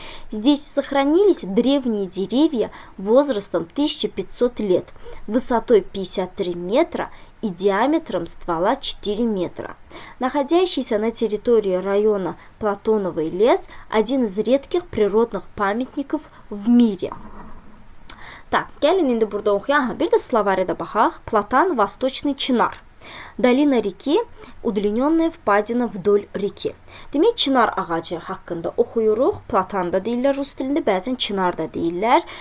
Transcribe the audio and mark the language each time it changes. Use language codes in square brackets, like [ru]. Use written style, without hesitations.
[ru] Здесь сохранились древние деревья возрастом 1500 лет, высотой 53 метра и диаметром ствола 4 метра. Находящийся на территории района Платоновый лес – один из редких природных памятников в мире. Так, [az] gəlin indi burada oxuyaq. Bir də slovariyada baxaq. Platan, [ru] Восточный [az] Çınar. [ru] Долина реки, удлиненная впадина вдоль реки. [az] Demək, çınar ağacı haqqında oxuyuruq. Platan da deyirlər rus dilində, bəzən çınar da deyirlər.